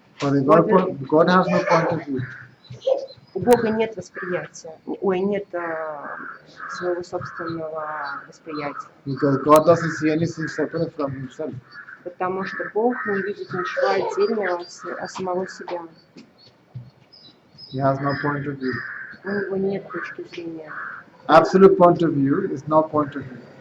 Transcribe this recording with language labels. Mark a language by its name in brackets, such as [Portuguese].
[English] For the God has no point of view. [Russian] У Бога нет восприятия, нет своего собственного восприятия. [English] Because God doesn't see anything separate from himself. [Russian] Потому что Бог не видит ничего отдельного от самого себя. [English] He has no point of view. [Russian] У него нет точки зрения. [English] Absolute point of view is no point of view.